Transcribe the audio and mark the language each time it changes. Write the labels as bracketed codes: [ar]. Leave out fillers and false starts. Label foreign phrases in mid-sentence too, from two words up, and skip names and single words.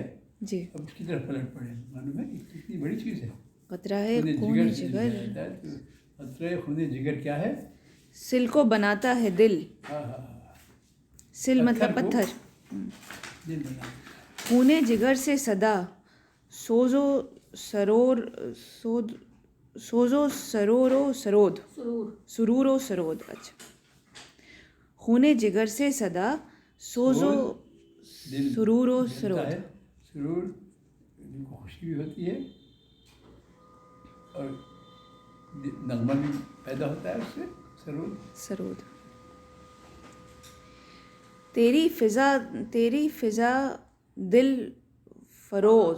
[ur] جی. اب اس کی طرف پلٹ پڑے. معلوم ہے کہ کتنی بڑی چیز ہے. قطرہ خون خون سے جگر جاتا ہے تو قطرہ خون جگر کیا ہے؟ سل کو بناتا ہے دل. ہاں ہاں ہاں سل مطلب پتھر پتھر. دل بنا. خون جگر سے صدا سوز و سرور و سرود. سرور و سرود. اچھا. خون جگر سے صدا سوز و دل سرور و جلتا سرود. ہے. سرور دل کو خوشی بھی ہوتی ہے اور نغمہ بھی پیدا ہوتا ہے اس سے. سرور سرود. تیری فضا دل فروز.